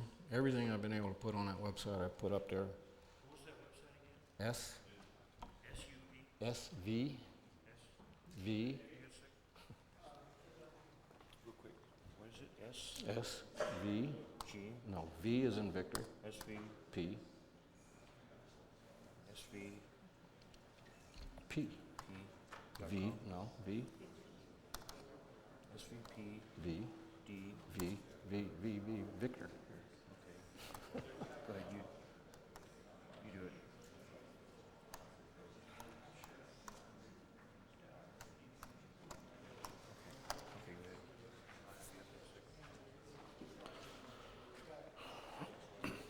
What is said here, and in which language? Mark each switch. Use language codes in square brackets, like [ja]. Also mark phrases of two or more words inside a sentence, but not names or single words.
[en] Everything I've been able to put on that website, I've put up there. What was that website again? S-U-V? SV. Real quick. What is it? SV. G? No, V is in Victor. S-V? P. S-V? P. P? V. No, V. S-V-P? V. D? V. V. V. V. Victor. Okay. Go ahead, you do it. Okay, go ahead.